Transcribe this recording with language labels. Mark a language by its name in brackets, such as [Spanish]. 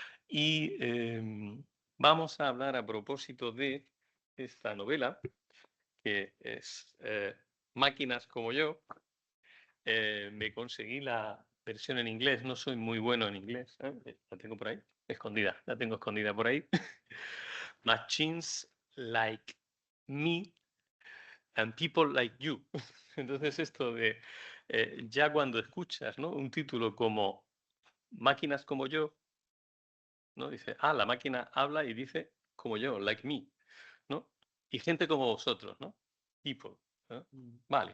[Spanish] Y vamos a hablar a propósito de esta novela, que es Máquinas como yo. Me conseguí la versión en inglés, no soy muy bueno en inglés, ¿eh? La tengo por ahí, escondida, la tengo escondida por ahí. [English] Machines like me and people like you. [Spanish] Entonces esto de, ya cuando escuchas, ¿no?, un título como Máquinas como yo, ¿no? Dice, la máquina habla y dice como yo, [English] like me, [Spanish] ¿no? Y gente como vosotros, ¿no? People, ¿no? Vale.